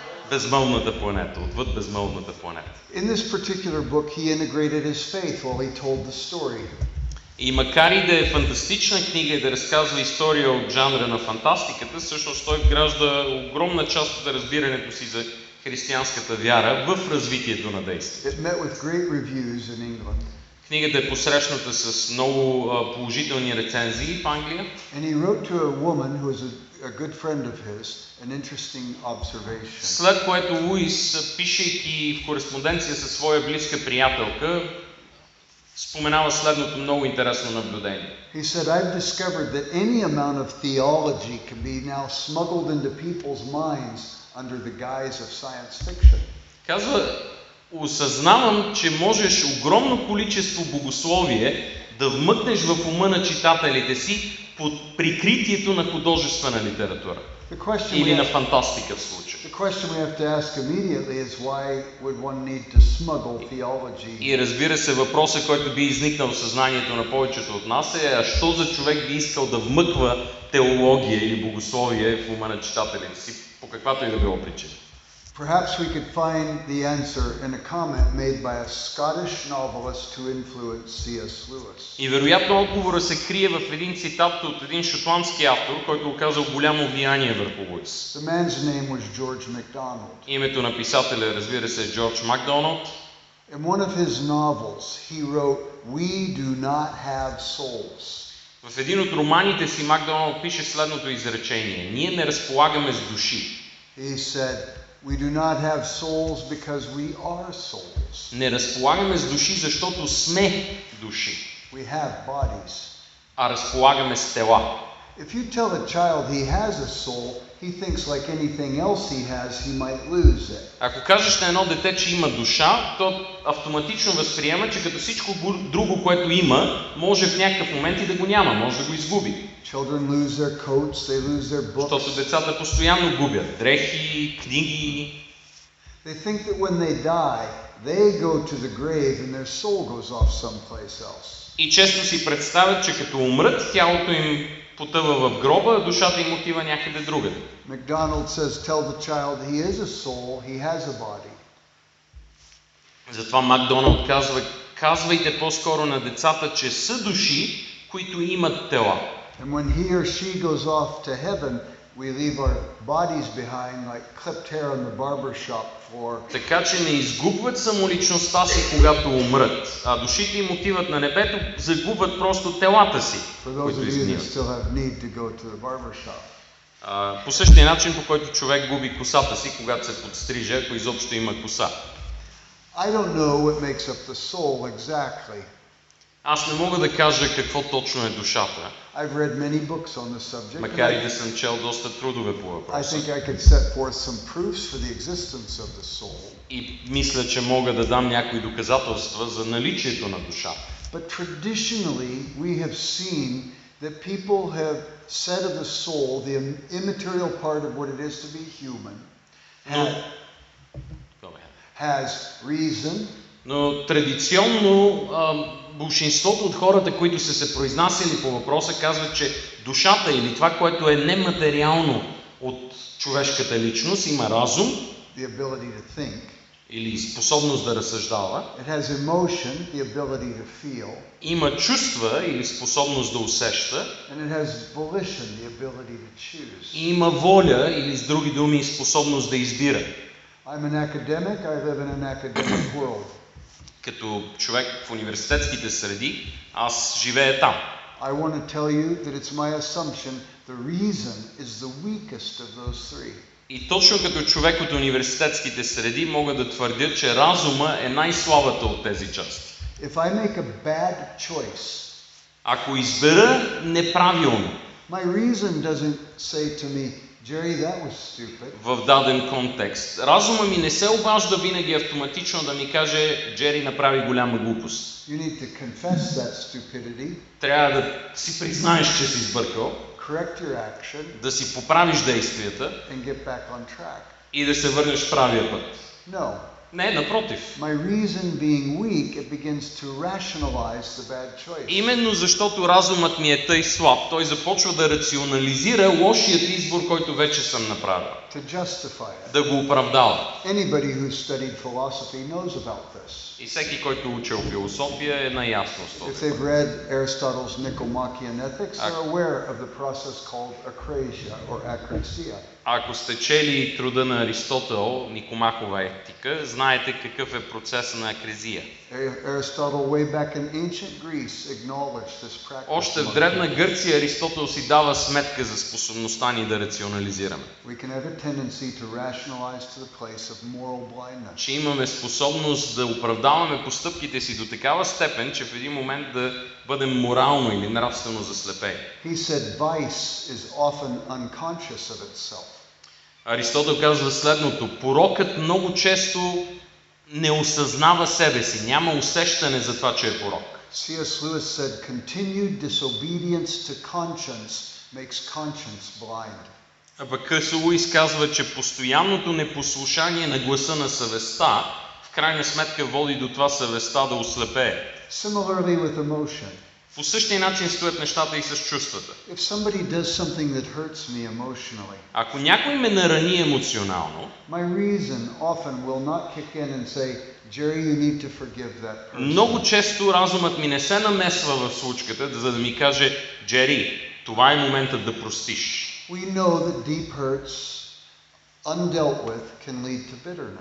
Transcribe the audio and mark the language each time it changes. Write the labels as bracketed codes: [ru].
[bg] Безмълвната планета, отвъд безмълвната планета. [en] In this particular book, he integrated his faith while he told the story. [bg] И макар и да е фантастична книга и да разказва история от жанра на фантастиката, всъщност той вгражда огромна част от разбирането си за християнската вяра в развитието на действие. [en] It met with great reviews in England. [bg] Книгата е посрещната с много положителни рецензии в Англия. [en] And he wrote to a woman who was a good friend of his an interesting observation. [bg] След което Луис, пишейки в кореспонденция със своя близка приятелка, споменава следното много интересно наблюдение. [en] He said, I've discovered that any amount of theology can be now smuggled into people's minds under the guise of science fiction. [bg] Казва, осъзнавам, че можеш огромно количество богословие да вмъкнеш в ума на читателите си под прикритието на художествена литература. Или на фантастика в случая. [en] The question we have to ask immediately is why would one need to smuggle theology? [bg] И разбира се, въпросът, който би изникнал в съзнанието на повечето от нас е, а що за човек би искал да вмъква теология или богословие в ума на читателите си, по каквато и да било причина? [en] Perhaps we could find the answer in a comment made by a Scottish novelist who influenced C.S. Lewis. [bg] И вероятно отговора се крие в един цитат от един шотландски автор, който оказал голямо влияние върху Луис. [en] The man's name was George MacDonald. [bg] Името на писателя, разбира се, е Джордж Макдоналд. [en] In one of his novels, he wrote, "We do not have souls." [bg] В един от романите си Макдоналд пише следното изречение: ние не разполагаме с души. [en] He said, "We do not have souls because we are souls." [bg] Не разполагаме с души, защото сме души. [en] We have bodies. [bg] А разполагаме с тела. [en] If you tell a child he has a soul, he thinks like anything else he has, he might lose it. [bg] Ако кажеш на едно дете, че има душа, то автоматично възприема, че като всичко друго, което има, може в някакъв момент и да го няма, може да го изгуби. [en] Children lose their coats, they lose their books. [bg] Защото децата постоянно губят дрехи, книги. [en] They think that when they die, they go to the grave and their soul goes off someplace else. [bg] И често си представят, че като умрат, тялото им потъва в гроба, а душата им отива някъде другаде. [en] MacDonald says, tell the child he is a soul, he has a body. [bg] Затова Макдоналд казва, казвайте по-скоро на децата, че са души, които имат тела. [en] And when he or she goes off to heaven, we leave our bodies behind like clipped hair on the barber shop floor. [bg] Така че не изгубват самоличността си, когато умрат, а душите им отиват на небето, загубват просто телата си, [en] For those [bg] които [en] of you that [bg] изгниват. [en] still have need to go to the barber shop. [bg] По същия начин, по който човек губи косата си, когато се подстриже, ако изобщо има коса. [en] I don't know what makes up the soul exactly. [bg] Аз не мога да кажа какво точно е душата, [en] I've read many books on the subject. [bg] макар и да съм чел доста трудове по [en] I [bg] въпроса. [en] think I could set forth some proofs for the existence of the soul. [bg] И мисля, че мога да дам някои доказателства за наличието на душа. [en] But traditionally, we have seen that people have said of the soul, the immaterial part of what it is to be human, has reason. [bg] Но традиционно большинството от хората, които са се произнасяли по въпроса, казват, че душата или това, което е нематериално от човешката личност, има разум, [en] The ability to think. [bg] или способност да разсъждава, [en] It has emotion, the ability to feel. [bg] има чувства или способност да усеща, [en] And it has volition, the ability to choose. [bg] и има воля или с други думи способност да избира. [en] I'm an academic, I live in an academic world. [bg] Като човек в университетските среди, аз живея там. [en] I want to tell you that it's my assumption the reason is the weakest of those three. [bg] И точно като човек от университетските среди мога да твърдя, че разума е най-слабата от тези части. [en] If I make a bad choice, [bg] Ако избера неправилно [en] my reason doesn't say to me, Jerry, that was stupid. [bg] в даден контекст, разума ми не се обажда винаги автоматично да ми каже, Джери направи голяма глупост. [en] You need to confess that stupidity, [bg] Трябва да си признаеш, че си сбъркал, [en] correct your action, [bg] да си поправиш действията [en] and get back on track. [bg] и да се върнеш в правия път. [en] No. [bg] Не, напротив. [en] My reason being weak, it begins to rationalize the bad choice. [bg] Именно защото разумът ми е тъй слаб, той започва да рационализира лошият избор, който вече съм направил. [en] To justify it. [bg] Да го оправдава. [en] Anybody who's studied philosophy knows about this. [bg] И всеки, който учил философия, е наясно с [en] If [bg] този. [en] they've read Aristotle's Nicomachean Ethics, they're aware of the process called akrasia or akrasia. [bg] Ако сте чели труда на Аристотел, Никомахова етика, знаете какъв е процесът на акрезия. [en] Aristotle, way back in ancient Greece, acknowledged this practice. [bg] Още в древна Гърция Аристотел си дава сметка за способността ни да рационализираме. [en] We can have a tendency to rationalize to the place of moral blindness. [bg] Че имаме способност да оправдаваме постъпките си до такава степен, че в един момент да бъдем морално или нравствено заслепени. [en] He said vice is often unconscious of itself. [bg] Аристотел казва следното: порокът много често не осъзнава себе си, няма усещане за това, че е порок. [en] C.S. Lewis said, continued disobedience to conscience makes conscience blind. [bg] А пък Къс Луис казва, че постоянното непослушание на гласа на съвестта в крайна сметка води до това съвестта да ослепее. [en] Similarly with emotion. [bg] По същия начин стоят нещата и с чувствата. [en] If somebody does something that hurts me emotionally, [bg] Ако някой ме нарани емоционално, [en] my reason often will not kick in and say, Jerry, you need to forgive that person. [bg] много често разумът ми не се намесва в случката, за да ми каже: Джери, това е моментът да простиш. [en] We know that deep hurts, undealt with, can lead to bitterness.